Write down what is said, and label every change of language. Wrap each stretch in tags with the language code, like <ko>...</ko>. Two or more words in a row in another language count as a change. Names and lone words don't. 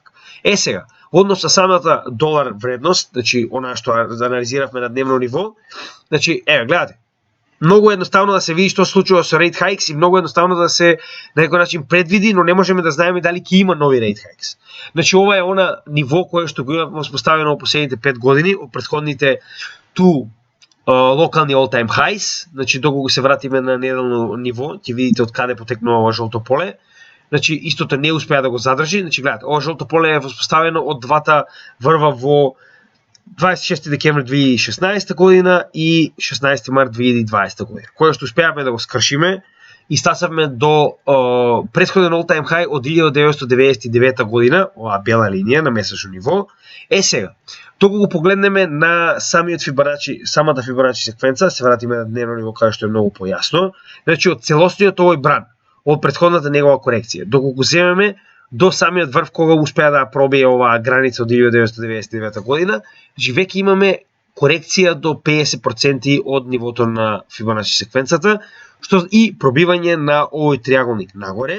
<mk>Сега, однос на самата долар вредност, значи она што анализиравме на дневно ниво, значи гледате. Многу едноставно да се види што се случува со</mk> <en>rate hikes</en> <mk>и многу едноставно да се на некој начин предвиди, но не можеме да знаеме дали ќе има нови</mk> <en>rate hikes.</en> <mk>Значи ова е она ниво кое што го имаме воспоставено во последните 5 години, од претходните локални</mk> <en>all time highs,</en> <mk>значи доколку се вратиме на неделно ниво, ќе видите од каде потекнува ова жолто поле. Значи истото не успеа да го задржи, значи гледате, ова жолто поле е воспоставено од двата врва во 26 декември 2016 година и 16 март 2020 година, која што успеавме да го скршиме и стасавме до претходен</mk> <en>all-time high</en> <mk>од 1999 година, оваа бела линија на месечно ниво. Сега, току го погледнеме на самата Фибоначи секвенца, се вратиме на дневно ниво каде што е многу појасно. Значи од целосниот овој бран, од претходната негова корекција, доколку го земеме до самиот врв кога успеа да пробие оваа граница од 1999 година, значи веќе имаме корекција до 50% од нивото на Фибоначи секвенцата, што и пробивање на овој триаголник нагоре.</mk>